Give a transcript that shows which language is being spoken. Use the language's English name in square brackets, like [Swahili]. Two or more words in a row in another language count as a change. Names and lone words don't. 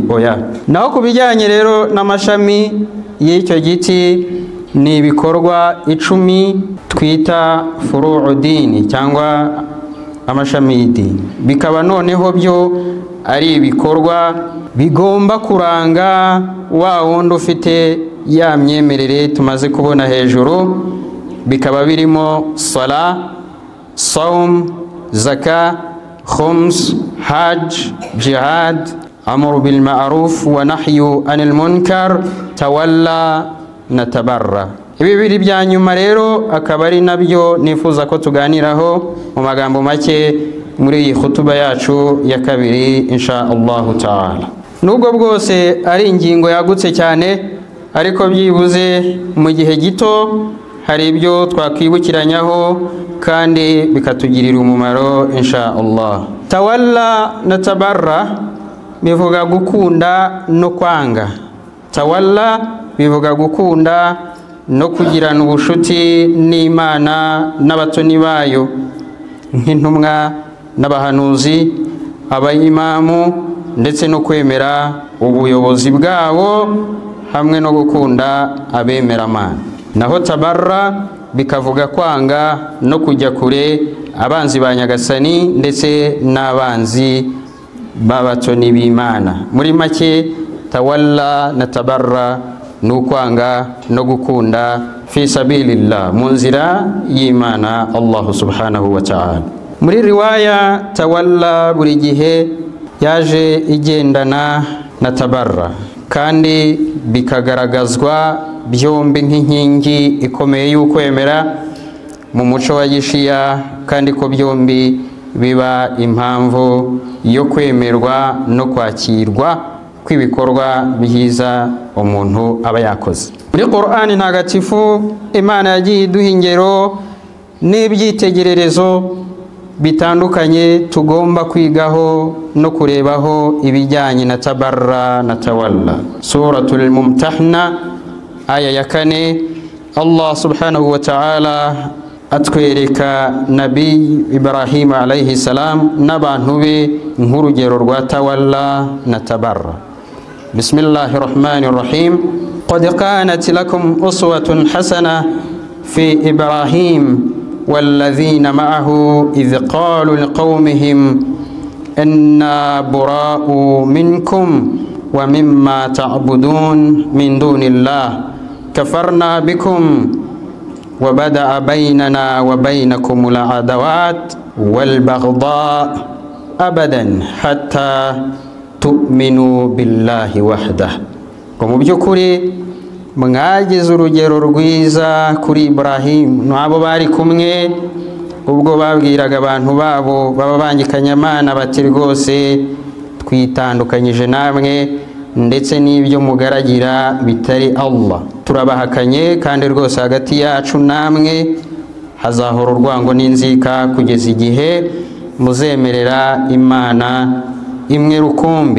[Kinyarwanda] Oya. Naho ku bijyanye rero n'amashami y'icyo giti, ni ibikorwa 10 twita [Arabic] فروع الدين [Kinyarwanda] cyangwa amashami y'idini, bikaba noneho byo ari ibikorwa bigomba kuranga wa wundi ufite ya myemerere tumaze kubona hejuru, bikaba birimo sala, [Arabic] صوم، زكاة، خمس، حج، جهاد، أمر بالمعروف ونهي عن المنكر، تولّي na تبرّي. [Kinyarwanda] Ibi biri bya nyuma rero akaba ari nabyo nifuza ko tuganiraho mu magambo make muri iyi khutuba yacu ya kabiri [Arabic] إن شاء الله تعالى. [Kinyarwanda] Nubwo bwose ari ingingo yagutse cyane, ariko byibuze mu gihe gito hari ibyo twakwibukiranyaho kandi bikatugirira umumaro [Arabic] إن شاء الله. [Kinyarwanda] Tawalla na tabarra bivuga gukunda no kwanga. Tawalla bivuga gukunda no kugirana ubushuti n'Imana n'abatoni bayo nk'intumwa n'abahanuzi, abayimamu, ndetse no kwemera ubuyobozi bwabo hamwe no gukunda abemeramana. Naho tabarra bikavuga kwanga no kujya kure abanzi ba Nyagasani ndetse n'abanzi b'abatoni b'Imana. Muri make tawalla na tabarra ni ukwanga no gukunda [Arabic] في سبيل الله, [Kinyarwanda] mu nzira y'Imana [Arabic] الله سبحانه وتعالى. [Kinyarwanda] Muri riwaya tawalla buri gihe yaje igendana na tabarra, kandi bikagaragazwa byombi nk'inkingi ikomeye y'ukwemera mu muco wa Gishiya, kandi ko byombi biba impamvu yo kwemerwa no kwakirwa kw'ibikorwa byiza umuntu aba yakoze. Muri Qur'ani ntagatifu Imana yagiye iduha ingero n'ibyitegererezo bitandukanye tugomba kwigaho no kurebaho ibijyanye na tabarra na tawalla. Suratul Mumtahna aya ya 4, [Arabic] الله سبحانه وتعالى [Kinyarwanda] atwereka Nabi Ibrahim [Arabic] عليه السلام [Kinyarwanda] n'abantu be nk'urugero rwa tawalla na tabarra. [Arabic] بسم الله الرحمن الرحيم. قد كانت لكم أسوة حسنة في إبراهيم والذين معه إذ قالوا لقومهم إنا براء منكم ومما تعبدون من دون الله كفرنا بكم وبدأ بيننا وبينكم العداوات والبغضاء أبدا حتى تؤمنوا بالله وحده. [Kinyarwanda] ومبجكري mwagize urugero rwiza kuri Ibrahim n'abo bari kumwe ubwo babwiraga abantu babo baba bangikanyamana bati rwose twitandukanyije namwe ndetse n'ibyo mugaragira bitari Allah, turabahakanye kandi rwose hagati yacu namwe hazahora urwango n'inzika kugeza igihe muzemerera Imana imwe rukumbi.